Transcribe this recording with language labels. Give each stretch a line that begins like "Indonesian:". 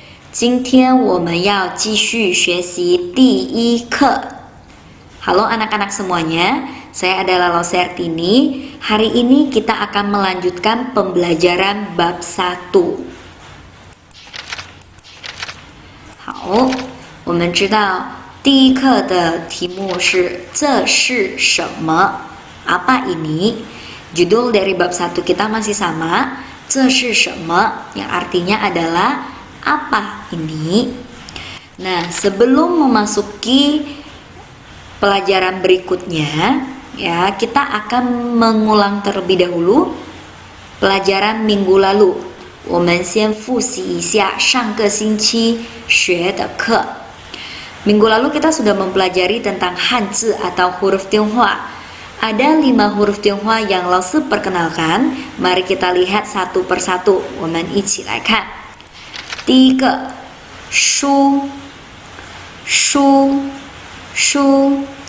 Chinese: 今天我们要继续学习第一课。
Indonesian: Halo anak-anak semuanya, saya adalah Lausertini. Hari ini kita akan melanjutkan pembelajaran bab 1.
Chinese: 好，我们知道第一课的题目是这是什么
Indonesian: apa ini。Judul dari bab 1 kita masih sama, 这是什么 yang artinya adalah apa ini. Nah, sebelum memasuki pelajaran berikutnya, ya, kita akan mengulang terlebih dahulu pelajaran minggu lalu.
Chinese: 我们先复习一下上个星期学的课。
Indonesian: Minggu lalu kita sudah mempelajari tentang Hanzi atau huruf Tionghoa. Ada 5 huruf Tionghoa yang Laosi perkenalkan. Mari kita lihat satu persatu.
Chinese: 我们一起来看。第一个，书，书，书。